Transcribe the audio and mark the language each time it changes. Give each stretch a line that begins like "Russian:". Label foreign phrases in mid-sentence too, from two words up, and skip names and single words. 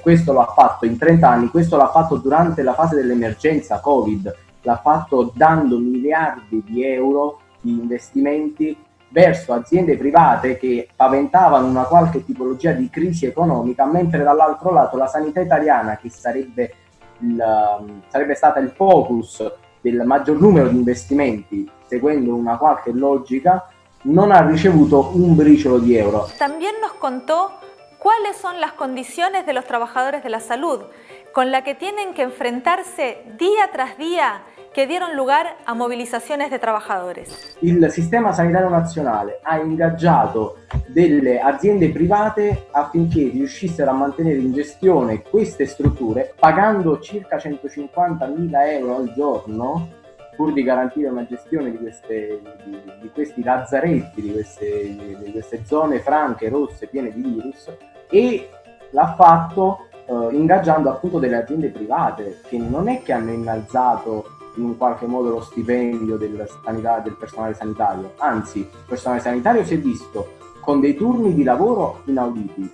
Italian: Questo lo ha fatto in 30 anni, questo l'ha fatto durante la fase dell'emergenza Covid, l'ha fatto dando miliardi di euro di investimenti verso aziende private che paventavano una qualche tipologia di crisi economica, mentre dall'altro lato la sanità italiana, che sarebbe stata il focus del maggior numero di investimenti, seguendo una qualche logica, non ha ricevuto un briciolo di euro.
Spanish: También nos contó cuáles son las condiciones de los trabajadores de la salud, con la que tienen que enfrentarse día tras día, che dieron lugar a
Italian: mobilizzazioni di
Spanish: trabajadores.
Italian: Il sistema sanitario nazionale ha ingaggiato delle aziende private affinché riuscissero a mantenere in gestione queste strutture, pagando circa 150.000 euro al giorno, pur di garantire una gestione di questi lazzaretti, di queste zone franche, rosse, piene di virus, e l'ha fatto ingaggiando appunto delle aziende private che non è che hanno innalzato in qualche modo lo stipendio del personale sanitario, anzi il personale sanitario si è visto con dei turni di lavoro inauditi.